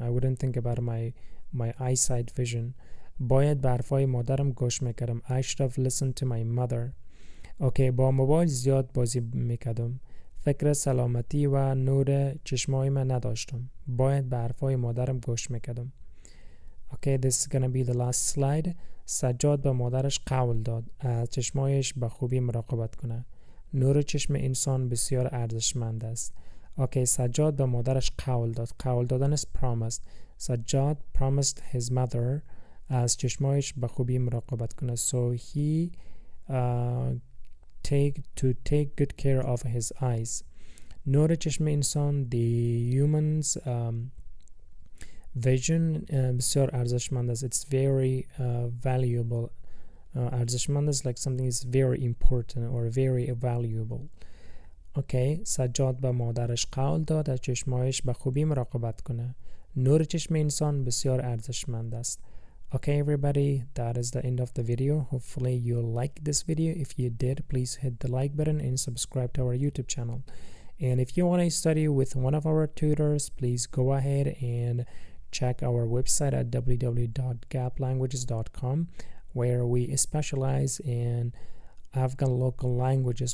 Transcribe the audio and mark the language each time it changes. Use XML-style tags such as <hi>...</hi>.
<en>I wouldn't think about my eyesight vision.</en> <fa>باید به حرفای مادرم گوش میکردم.</fa> <en>I should have listened to my mother. Okay.</en> <fa>با موبایل زیاد بازی میکردم. فکر سلامتی و نور چشمای من نداشتم. باید به حرفای مادرم گوش میکردم.</fa> <en>Okay. This is gonna be the last slide.</en> <fa>سجاد به مادرش قول داد از چشمایش به خوبی مراقبت کنه. نور چشم انسان بسیار ارزشمند است. اوکی. سجاد به مادرش قول داد. قول دادن</fa> <en>is promised.</en> <fa>سجاد</fa> <en>promised his mother</en> <fa>از چشمایش به خوبی مراقبت کنه.</fa> <en>So he take good care of his eyes.</en> <fa>نور چشم انسان</fa> <en>the humans vision</en> <fa>بسیار ارزشمند است.</fa> <en>It's very valuable.</en> <fa>ارزشمند است</fa> <en>like something is very important or very valuable. Okay.</en> <fa>سجاد به مادرش قول داد از چشمایش به خوبی مراقبت کنه. نور چشم انسان بسیار ارزشمند است.</fa> <en>Okay everybody, that is the end of the video. Hopefully you liked this video. If you did, please hit the like button and subscribe to our YouTube channel. And if you want to study with one of our tutors, please go ahead and check our website at www.gaplanguages.com, where we specialize in Afghan local languages.</en>